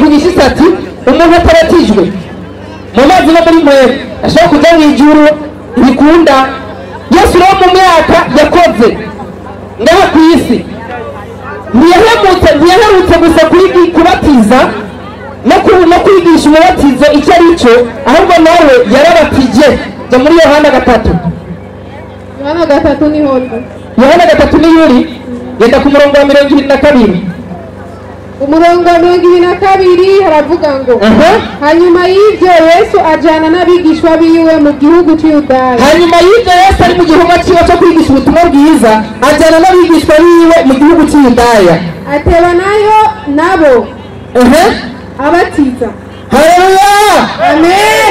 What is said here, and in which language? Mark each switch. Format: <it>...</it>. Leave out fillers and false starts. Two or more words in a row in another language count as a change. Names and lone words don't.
<rn>kugisha ati umuntu ataratijwe mu mazi no muri mpwemu ashobora kujya mu ijuru bikunda Yesu rero mu myaka yakoze ngaha ku isi ntiyaherutse gusa kubatiza no kwigisha umubatizo icyo ari cyo ahubwo nawe yarabatije jya muri Yohana 3 Yohana 3 ni yuri yenda ku murongo wa 22 umurongo wa 22 haravuga ngo hanyuma y'ibyo Yesu ajana n'abigishwa biwe mu gihugu cy'Yudaya Yesu ari mu gihugu cyo kwigisha ubutumwa bwiza ajana n'abigishwa biwe mu gihugu cy'Yudaya ateba nayo nabo abatiza haleluya amen</rn>